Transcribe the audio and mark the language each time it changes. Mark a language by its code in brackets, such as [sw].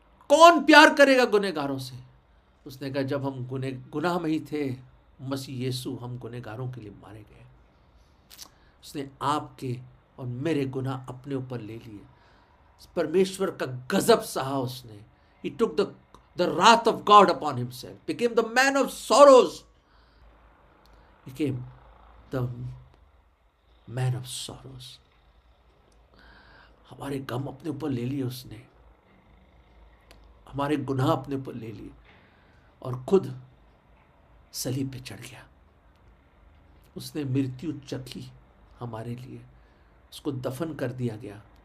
[hi] कौन प्यार करेगा गुनहगारों से? उसने कहा जब हम गुनाह में ही थे, मसीह यीशु हम गुनहगारों के लिए मारे गए। उसने आपके और मेरे गुनाह अपने ऊपर ले लिए। परमेश्वर का गजब सहा उसने। [en] He took the wrath of God upon himself, became the man of sorrows, became the man of sorrows। [hi] हमारे गम अपने ऊपर ले लिए उसने, हमारे गुनाह अपने ऊपर ले लिए और खुद सलीब पे चढ़ गया। उसने मृत्यु चखी हमारे लिए, उसको दफन कर दिया गया।